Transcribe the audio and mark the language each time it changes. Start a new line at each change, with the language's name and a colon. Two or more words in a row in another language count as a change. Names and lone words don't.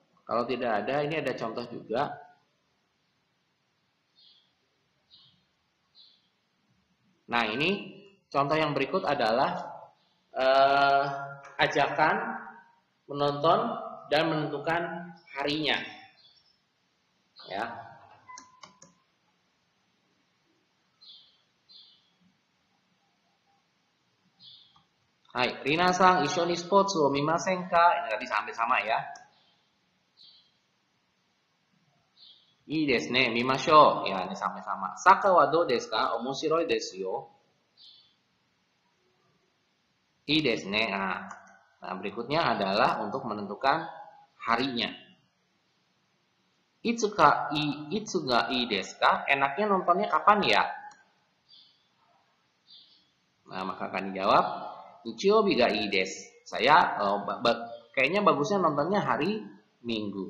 Indonesian: Kalau tidak ada, ini ada contoh juga. Nah, ini contoh yang berikut adalah ajakan menonton dan menentukan harinya. Ya.
Japanese: Hai, Rina-san, 一緒にスポーツを見ませんか?
Indonesian: Ini tadi sampai sama ya.
Japanese: いいですね、見ましょう.
Indonesian: Ya, ini sampai sama.
Japanese: サッカーはどうですか? 面白いですよ. いいですね.
Indonesian: Nah, berikutnya adalah untuk menentukan harinya.
Japanese: いつがいいですか?
Indonesian: Enaknya nontonnya kapan ya? Nah, maka akan dijawab
Japanese: 日曜日がいいです.
Indonesian: Saya kayaknya bagusnya nontonnya hari Minggu.